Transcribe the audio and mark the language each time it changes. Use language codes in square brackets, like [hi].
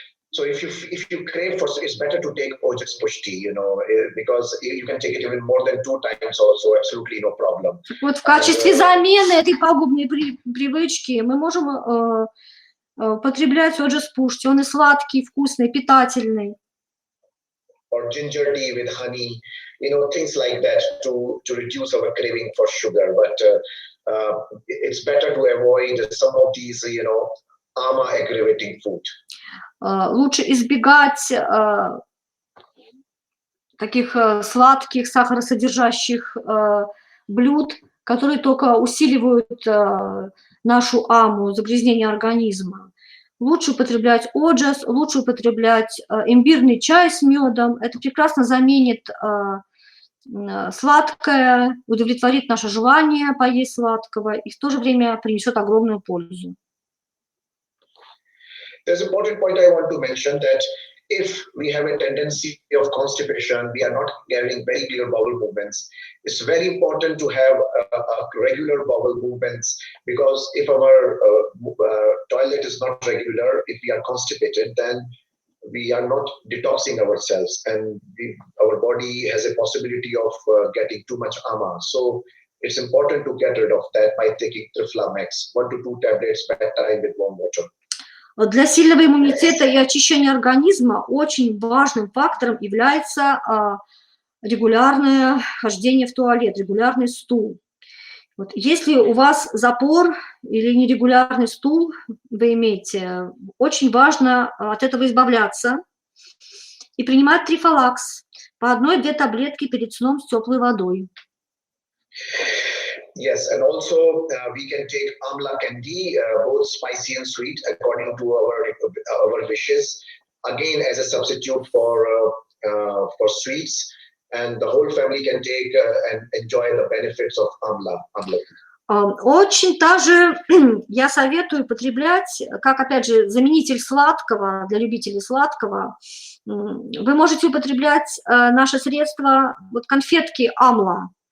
[en] So if you crave for, it's better to take Ojas Pushti, because you can take it even more than 2 times also, absolutely no problem. [ru] Вот в качестве замены этой пагубной привычки мы можем употреблять Ojas Pushti. Он и сладкий, вкусный, питательный. [en] Or ginger tea with honey, things like that to reduce our craving for sugar. But it's better to avoid some of these, ama-aggravating food. [ru] Лучше избегать таких сладких, сахаросодержащих блюд, которые только усиливают нашу аму, загрязнение организма. Лучше употреблять оджас, лучше употреблять имбирный чай с медом. Это прекрасно заменит сладкое, удовлетворит наше желание поесть сладкого и в то же время принесет огромную пользу. [en] There's an important point I want to mention, that if we have a tendency of constipation, we are not having very clear bowel movements. It's very important to have a regular bowel movements, because if our toilet is not regular, if we are constipated, then we are not detoxing ourselves, and our body has a possibility of getting too much ama. So it's important to get rid of that by taking Triflamax, 1 to 2 tablets per time with warm water. [ru] Для сильного иммунитета и очищения организма очень важным фактором является регулярное хождение в туалет, регулярный стул. Вот, если у вас запор или нерегулярный стул вы имеете, очень важно от этого избавляться и принимать трифалакс по 1-2 таблетки перед сном с теплой водой. [en] Yes, and also we can take amla candy, both spicy and sweet, according to our wishes. Again, as a substitute for sweets, and the whole family can take and enjoy the benefits of amla. [ru] Очень также я советую употреблять, как, опять же, заменитель сладкого, для любителей сладкого, вы можете употреблять наше средство, вот конфетки амла.